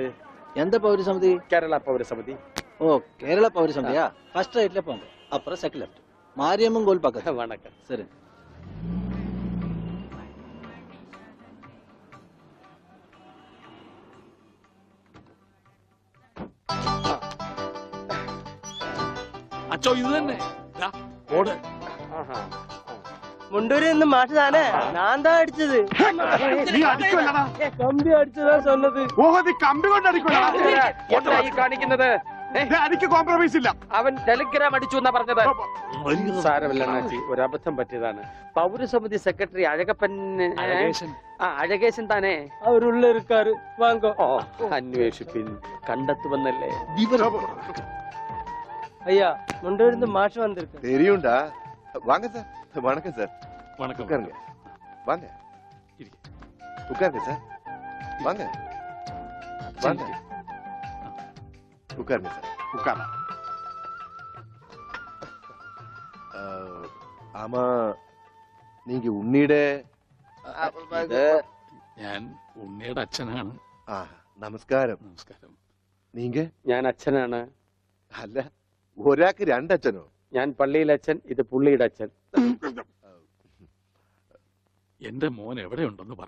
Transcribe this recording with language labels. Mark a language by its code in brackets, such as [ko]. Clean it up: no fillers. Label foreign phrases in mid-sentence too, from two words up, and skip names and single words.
[ta] எந்த பௌரசமிதி? [ml] കേരള പൗരസമിതി. [ta] ஓ, கேரள பௌரசமிதியா? [en] first right [ta] போங்க, அப்புறம் [en] second left, [ta] மாரியம்மன் கோயில் பக்கத்துல. வணக்கம். சரி. [ml] അച്ചോ, ഇത് തന്നെ. ദാ, ഓട്. മുണ്ടൂരിൽ നിന്ന് മാഷ് താനേ? ഞാൻ താ അടിച്ചത്. കമ്പി അടിച്ചതാ சொன்னது. ഓഹോ, നീ കമ്പി കൊണ്ട് അടിക്കണോ? എന്തായി കാണിക്കുന്നത്? എനിക്ക് കോംപ്രമൈസ് ഇല്ല. അവൻ ടെലിഗ്രാം അടിച്ചു എന്നാ പറഞ്ഞത്. സാരമില്ല അണ്ണാച്ചി, ഒരു അബദ്ധം പറ്റിയതാണ്. പൗരസമിതി സെക്രട്ടറി അഴകപ്പൻ, അഴകേശൻ. അഴകേശൻ താനേ? അവരുള്ള இருக்காரு, വാങ്ങോ. ഓ, അന്വേഷിപ്പിൻ, കണ്ടെത്തുവന്നല്ലേ. [ta] ஐயா, முண்டூரில் இருந்து மாஷ் வந்திருக்கு. தெரியும்டா. வாங்க சார். வணக்கம் சார். வணக்கம். உட்காருங்க. வாங்க. உட்காருங்க சார். வாங்க. வாங்க. உட்காருங்க சார். [ml] ഉക്കാറ. [ta] ஆமா, நீங்க உன்னிയുടെ [ml] ഞാൻ ഉണ്ണിയുടെ അച്ഛനാണ്. നമസ്കാരം. നമസ്കാരം. [ta] നീങ്ക? [ml] ഞാൻ അച്ഛനാണ്. അല്ല, ഒരാൾക്ക് രണ്ടച്ഛനോ? ഞാൻ പള്ളിയിലെ അച്ഛൻ, ഇത് പുള്ളിയുടെ അച്ഛൻ. എന്റെ മോൻ എവിടെയുണ്ടെന്ന് പറ.